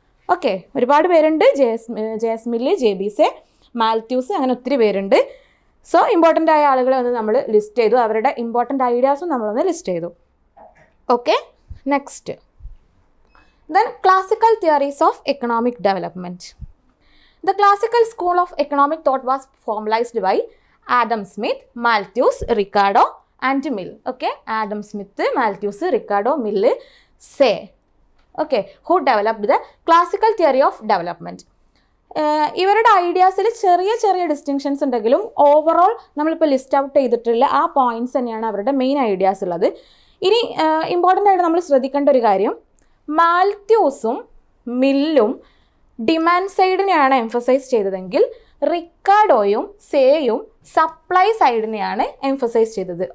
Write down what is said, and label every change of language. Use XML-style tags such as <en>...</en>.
<ml>Okay, ഒരുപാട് പേരുണ്ട്. JS mill, ജെബിസെ, മാൽത്യൂസ്, അങ്ങനെ ഒത്തിരി പേരുണ്ട്. സോ ഇമ്പോർട്ടൻ്റ് ആയ ആളുകളെ ഒന്ന് നമ്മൾ ലിസ്റ്റ് ചെയ്തു. അവരുടെ ഇമ്പോർട്ടൻ്റ് ഐഡിയാസും നമ്മളൊന്ന് ലിസ്റ്റ് ചെയ്തു.</ml> <en>Okay, next. Then classical theories of economic development. The classical school of economic thought was formalized by Adam Smith, Malthus, Ricardo and Mill. Okay, Adam Smith, Malthus, Ricardo, Mill say, okay, who developed the classical theory of development.</en> <ml>ഇവരുടെ ഐഡിയാസിൽ ചെറിയ ചെറിയ distinctions ഉണ്ടെങ്കിലും overall നമ്മളിപ്പോൾ list out ചെയ്തിട്ടുള്ള ആ points തന്നെയാണ് അവരുടെ main ideas ഉള്ളത്. ഇനി ഇമ്പോർട്ടൻ്റ് ആയിട്ട് നമ്മൾ ശ്രദ്ധിക്കേണ്ട ഒരു കാര്യം, മാൽത്യൂസും മില്ലും ഡിമാൻഡ് സൈഡിനെയാണ് എംഫസൈസ് ചെയ്തതെങ്കിൽ റിക്കാർഡോയും സേയും സപ്ലൈ സൈഡിനെയാണ് എംഫസൈസ് ചെയ്തത്.</ml>